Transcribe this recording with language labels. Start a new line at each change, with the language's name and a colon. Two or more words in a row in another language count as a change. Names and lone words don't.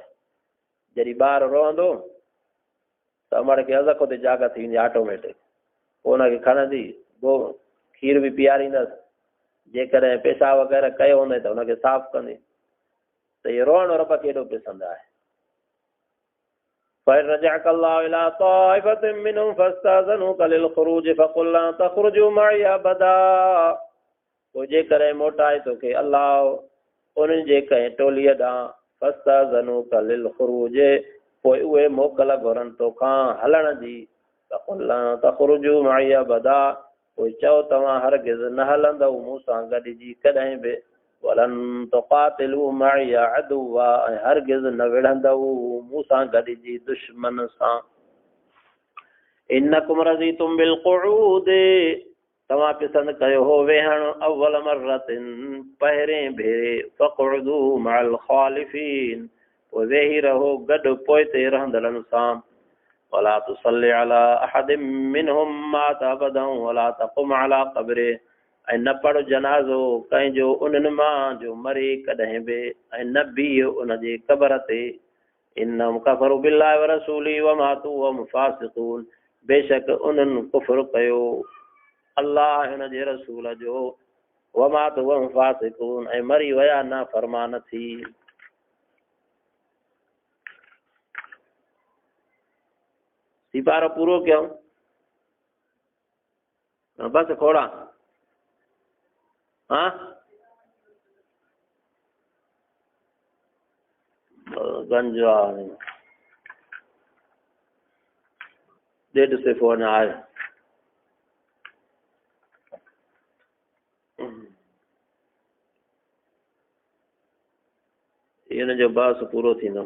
Sindhi: जॾहिं ॿारु रोअंदो त अमड़ खे अज़ ते जाग थी वेंदी ऑटोमेटिक। पोइ हुनखे खणंदी, पोइ खीर बि पीआरींदसि, जेकॾहिं पेशाब वग़ैरह कयो हूंदई त हुनखे साफ़ु कंदी। त इहो रोअणु रब खे एॾो पसंदि आहे।
Arabic: فَرَجَعَكَ اللَّهُ إِلَىٰ طَائِفَةٍ مِّنْهُمْ فَاسْتَأْذَنُوكَ لِلْخُرُوجِ فَقُل لَّن تَخْرُجُوا مَعِيَ أَبَدًا।
Sindhi: पोइ जेकॾहिं मोटाए तोखे अलाह उन्हनि जे कंहिं टोलीअ ॾांहुं,
Arabic: فاستأذنوك للخروج,
Sindhi: पोइ उहे मोकल घुरनि तोखां हलण जी,
Arabic: فقل لن تخرجوا معي أبدا,
Sindhi: पोइ चओ तव्हां हरगिज़ न हलंदव मूं सां गॾिजी कॾहिं बि।
Arabic: ولن تقاتلوا معي عدوا,
Sindhi: ऐं हरगिज़ न विढ़ंदव मूं सां गॾिजी दुश्मन सां।
Arabic: إنكم رضيتم بالقعود,
Sindhi: तव्हां पसंदि कयो हो वेहण
Arabic: أول مرة,
Sindhi: पहिरें भेरे,
Arabic: فاقعدوا مع الخالفين,
Sindhi: पोइ वेही रहो गॾु पोइते रहंदड़नि सां।
Arabic: ولا تصل على أحد منهم مات أبدا ولا تقم على قبره,
Sindhi: ऐं न पढ़ जनाज़ो कंहिंजो उन्हनि मां जो मरे कॾहिं बि, ऐं न बीह उन जे क़बर ते।
Arabic: إنهم كفروا بالله ورسوله وماتوا وهم فاسقون,
Sindhi: बेशक उन्हनि कुफ़्र कयो अल्लाह हिन जे रसूल जो,
Arabic: وماتوا وهم فاسقون,
Sindhi: ऐं मरी विया न फरमान थी। सिपारो पूरो कयूं। बस खोड़ा हाँ गंज आहे 1.5 सिफ़ो अञा आहे इन जो बस पूरो थींदो